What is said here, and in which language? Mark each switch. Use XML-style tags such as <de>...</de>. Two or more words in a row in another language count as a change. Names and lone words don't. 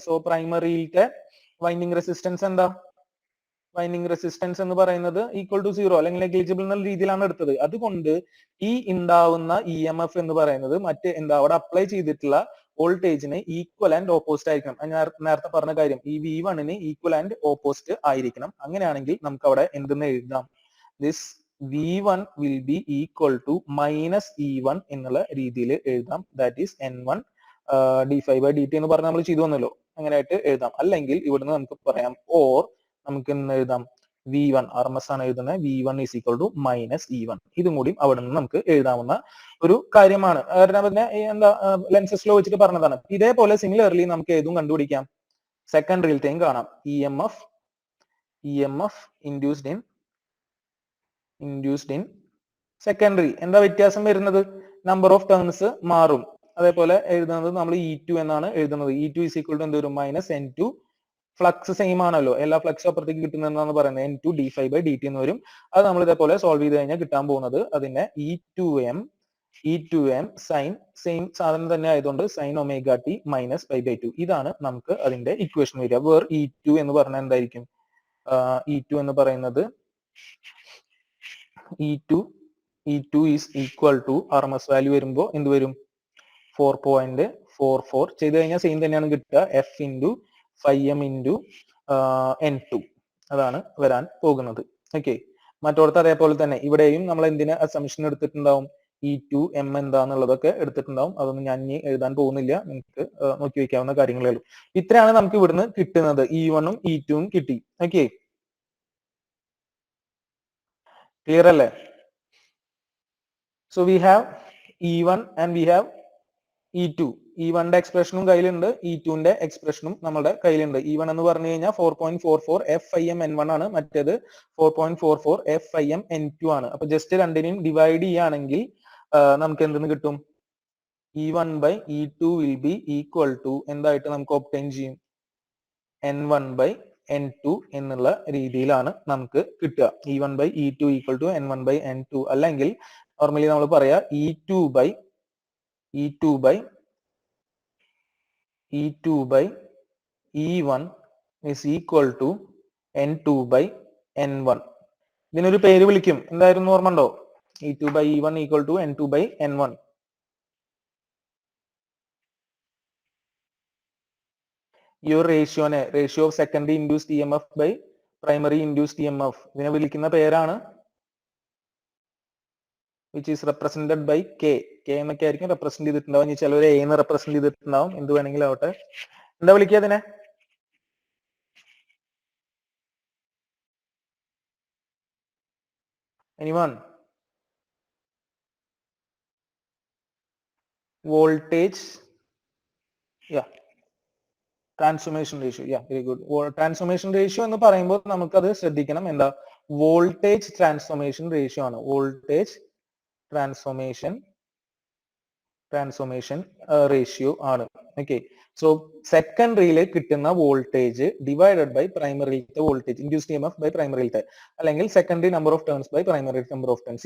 <ml>സോ പ്രൈമറിയിലത്തെ</ml> <en>winding resistance</en> <ml>എന്താ?</ml> <en>winding resistance</en> <ml>എന്ന് പറയുന്നത്</ml> <en>equal to</en> <ml>0 അല്ലെങ്കിൽ നെഗ്ലിജിബിൾ എന്നുള്ള രീതിയിലാണ് എടുത്തത്. അതുകൊണ്ട് ഈ ഉണ്ടാവുന്ന ഇ എം എഫ് എന്ന് പറയുന്നത് മറ്റ് എന്താ അവിടെ അപ്ലൈ ചെയ്തിട്ടുള്ള വോൾട്ടേജിന്</ml> <en>equal and opposite</en> <ml>ആയിരിക്കണം. ഞാൻ നേരത്തെ പറഞ്ഞ കാര്യം, ഈ V1</ml> <en>equal and opposite</en> <ml>ആയിരിക്കണം. അങ്ങനെയാണെങ്കിൽ നമുക്ക് അവിടെ എന്തെന്ന് എഴുതാം?</ml> <en>this V1 will be equal to minus E1</en> <ml>എന്നുള്ള രീതിയിൽ എഴുതാം.</ml> <en>that is</en> <ml>N1 d∅dt എന്ന് പറഞ്ഞ് നമ്മൾ ചെയ്തു വന്നല്ലോ. അങ്ങനെയായിട്ട് എഴുതാം. അല്ലെങ്കിൽ ഇവിടുന്ന് നമുക്ക് പറയാം, ഓർ നമുക്ക് എന്ന് എഴുതാം, V1 RMS ആണ് എഴുതുന്നത്,</ml> <en>V1 is equal to minus E1.</en> <ml>ഇതും കൂടി അവിടെ നിന്ന് നമുക്ക് എഴുതാവുന്ന ഒരു കാര്യമാണ്. പിന്നെ എന്താ ലെൻസസ് ലോ വെച്ചിട്ട് പറഞ്ഞതാണ്. ഇതേപോലെ സിമിലർലി നമുക്ക് ഏതും കണ്ടുപിടിക്കാം. സെക്കൻഡറിയിലത്തെയും കാണാം.</ml> <en>EMF induced in secondary.</en> <ml>എന്താ വ്യത്യാസം വരുന്നത്?</ml> <en>number of turns</en> <ml>മാറും. അതേപോലെ എഴുതുന്നത് നമ്മൾ E2 എന്നാണ് എഴുതുന്നത്.</ml> <en>E2 is equal to</en> <ml>എന്ത് വരും?</ml> <en>minus N2. flux same</en> <ml>ആണല്ലോ, എല്ലാ ഫ്ലക്സും അപ്പുറത്തേക്ക് കിട്ടുന്നതെന്നാണ് പറയുന്നത്. N2 d∅dt എന്ന് വരും. അത് നമ്മൾ ഇതേപോലെ സോൾവ് ചെയ്ത് കഴിഞ്ഞാൽ കിട്ടാൻ പോകുന്നത് അതിന്റെ E2m</ml> <en>sine same</en> <ml>സാധനം തന്നെ ആയതുകൊണ്ട്</ml> <en>sine omega t minus</en> <ml>π/2. ഇതാണ് നമുക്ക് അതിന്റെ ഇക്വേഷൻ വരിക. വേർ E2 എന്ന് പറഞ്ഞാൽ എന്തായിരിക്കും? E2 എന്ന് പറയുന്നത്</ml> <en>E2 is equal to RMS value</en> <ml>വരുമ്പോൾ എന്ത് വരും? 4.44 ചെയ്ത് കഴിഞ്ഞാൽ സെയിം തന്നെയാണ് കിട്ടുക.</ml> <en>F into phi m into N2</en> <ml>അതാണ് വരാൻ പോകുന്നത്. ഓക്കെ, മറ്റോടത്ത് അതേപോലെ തന്നെ ഇവിടെയും നമ്മൾ എന്തിന് അസംഷൻ എടുത്തിട്ടുണ്ടാവും? E2m എന്താന്നുള്ളതൊക്കെ എടുത്തിട്ടുണ്ടാവും. അതൊന്നും ഞാൻ ഇനി എഴുതാൻ പോകുന്നില്ല, നിങ്ങൾക്ക് നോക്കി വെക്കാവുന്ന കാര്യങ്ങളേ ഉള്ളൂ. ഇത്രയാണ് നമുക്ക് ഇവിടുന്ന് കിട്ടുന്നത്. E1 ഉം E2 ഉം കിട്ടി. ഓക്കെ, ക്ലിയർ അല്ലേ?</ml> <en>So we have E1 and we have E2.</en> <ml>E1 എക്സ്പ്രഷനും കയ്യിലുണ്ട്, E2 എക്സ്പ്രഷനും നമ്മുടെ കയ്യിലുണ്ട്. E1 എന്ന് പറഞ്ഞു കഴിഞ്ഞാൽ 4.44 F∅m N1 ആണ്, മറ്റേത് 4.44 F∅m N2 ആണ്. അപ്പൊ ജസ്റ്റ് രണ്ടിനെയും ഡിവൈഡ് ചെയ്യുകയാണെങ്കിൽ നമുക്ക് എന്തെന്ന് കിട്ടും?</ml> <en>E1 by E2 will be equal to</en> <ml>എന്തായിട്ട് നമുക്ക് ഒബ്റ്റൈൻ ചെയ്യും?</ml> <en>N1 by N2</en> <ml>എന്നുള്ള രീതിയിലാണ് നമുക്ക് കിട്ടുക.</ml> <en>E1 by E2 equal to N1 by N2.</en> <ml>അല്ലെങ്കിൽ നോർമലി നമ്മൾ പറയാ</ml> <en>E2 by E1 is equal to N2 by N1.</en> <ml>ഇതിനൊരു പേര് വിളിക്കും. എന്തായിരുന്നു ഓർമ്മ ഉണ്ടോ?</ml> <en>E2 by E1 equal to N2 by N1.</en> <ml>ഈ ഒരു റേഷ്യോനെ</ml> <en>ratio of secondary induced EMF by primary induced EMF ബൈ പ്രൈമറി ഇൻഡ്യൂസ്ഡ് EMF</en> <ml>ഇതിനെ വിളിക്കുന്ന പേരാണ്</ml> <en>which is represented by K.</en> <ml>K എന്നൊക്കെ ആയിരിക്കും റെപ്രസെന്റ് ചെയ്തിട്ടുണ്ടാവും. ഇനി ചിലവർ A എന്ന് റെപ്രസെന്റ് ചെയ്തിട്ടുണ്ടാവും. എന്ത് വേണമെങ്കിലും ആവട്ടെ. എന്താ വിളിക്കുക അതിനെ?</ml> <en>Anyone? Voltage. Yeah. Transformation ratio. Yeah, very good. Transformation ratio</en> <ml>എന്ന് പറയുമ്പോൾ നമുക്കത് ശ്രദ്ധിക്കണം. എന്താ?</ml> <en>voltage transformation ratio</en> <ml>ആണ്.</ml> <en>voltage transformation ratio</en> <ml>ആണ്. ഓക്കെ. സോ സെക്കൻഡറിയിൽ കിട്ടുന്ന വോൾട്ടേജ്</ml> <en>divided by</en> <ml>പ്രൈമറിയിലത്തെ</ml> <en>voltage induced EMF by</en> <ml>പ്രൈമറിയിലത്തെ അല്ലെങ്കിൽ</ml> <en>secondary number of turns by primary number of turns.</en>